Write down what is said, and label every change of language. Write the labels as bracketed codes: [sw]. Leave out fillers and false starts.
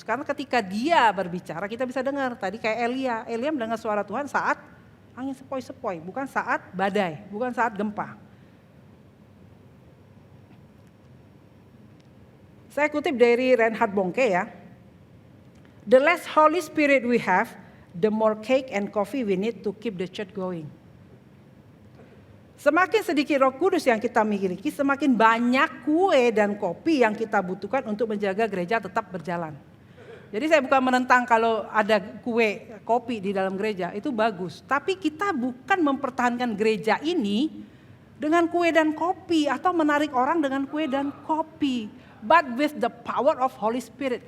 [id] Karena ketika dia berbicara kita bisa dengar. Tadi kayak Elia mendengar suara Tuhan saat angin sepoi-sepoi, bukan saat badai, bukan saat gempa. Saya kutip dari Reinhard Bonnke ya. [en] The less Holy Spirit we have, the more cake and coffee we need to keep the church going. [id] Semakin sedikit Roh Kudus yang kita miliki, semakin banyak kue dan kopi yang kita butuhkan untuk menjaga gereja tetap berjalan. Jadi saya bukan menentang kalau ada kue, kopi di dalam gereja, itu bagus. Tapi kita bukan mempertahankan gereja ini dengan kue dan kopi atau menarik orang dengan kue dan kopi. [en] But with the power of Holy Spirit.